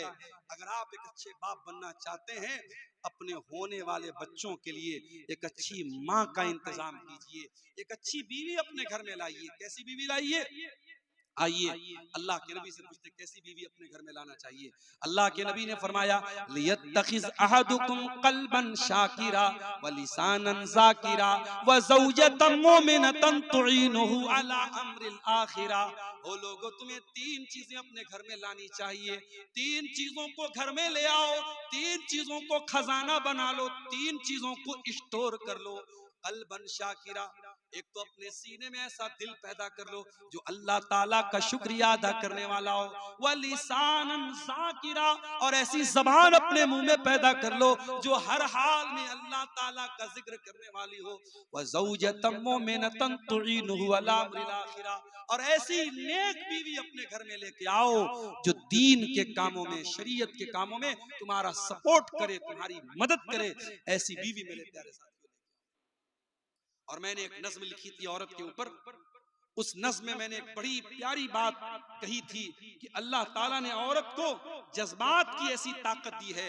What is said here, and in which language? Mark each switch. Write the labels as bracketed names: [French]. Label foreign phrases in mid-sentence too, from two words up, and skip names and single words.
[Hindi] अगर आप एक अच्छे बाप बनना चाहते हैं, अपने होने वाले बच्चों के लिए एक अच्छी माँ का इंतजाम कीजिए, एक अच्छी बीवी अपने घर में लाइए। कैसी बीवी लाइए? आइए अल्लाह के नबी से पूछते कैसी बीवी अपने घर में लाना चाहिए। अल्लाह के नबी ने फरमाया, [Arabic] ليتخذ أحدكم قلبا شاكرا و لسانا ذاكرا و زوجة مؤمنة تعينه على أمر الآخرة. [Hindi] ओ लोगो, तुम्हें 3 चीजें अपने घर में लानी चाहिए। 3 चीजों को घर में ले आओ, 3 चीजों को खजाना बना लो, 3 चीजों को स्टोर कर लो। [Arabic] قلبا شاكرا, [Hindi] एक तो अपने सीने में ऐसा दिल पैदा कर लो जो अल्लाह ताला का शुक्रिया अदा करने वाला हो। [Arabic] و لسانا ذاكرا, [Hindi] और ऐसी जबान अपने मुंह में पैदा कर लो जो हर हाल में अल्लाह ताला का जिक्र करने वाली हो। [Arabic] و زوجة مؤمنة تعينه على أمر الآخرة, [Hindi] और ऐसी नेक बीवी अपने घर में लेके आओ जो दीन के कामों में, शरीयत के कामों में तुम्हारा सपोर्ट करे, तुम्हारी मदद करे। ऐसी बीवी मेरे प्यारे साथियों। और मैंने एक नज्म लिखी थी औरत के ऊपर, उस नज्म में मैंने एक बड़ी प्यारी बात कही थी कि अल्लाह ताला ने औरत को जज्बात की ऐसी ताकत दी है।